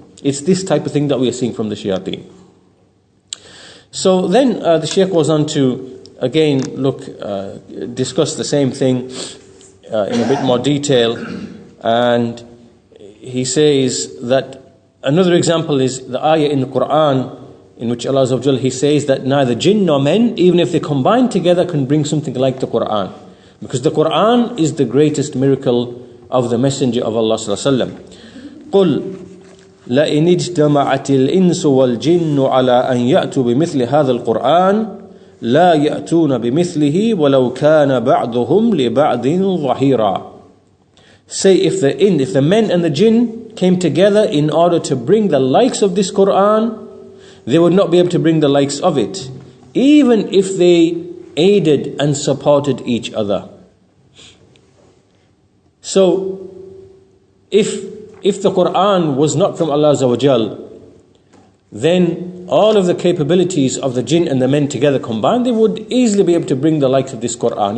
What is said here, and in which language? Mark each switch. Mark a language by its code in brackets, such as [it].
[en] It's this type of thing that we are seeing from the shayateen. So then the Shaykh goes on to again discuss the same thing in a bit more detail, and he says that another example is the ayah in the Quran in which Allah Azza wa Jal, He says that neither jinn nor men, even if they combine together, can bring something like the Quran, because the Quran is the greatest miracle of the Messenger of Allah Sallallahu Alaihi Wasallam. [ar] قُلْ لئن اجتمعت الإنس والجن على أن يأتوا بمثل هذا القرآن لا يأتون بمثله ولو كان بعضهم لبعض ظهيرا. [en] Say, if the men and the jinn came together in order to bring the likes of this Quran, they would not be able to bring the likes of it, even if they aided and supported each other. So, if the Quran was not from Allah Azza wa Jal, then all of the capabilities of the jinn and the men together combined, they would easily be able to bring the likes of this Quran.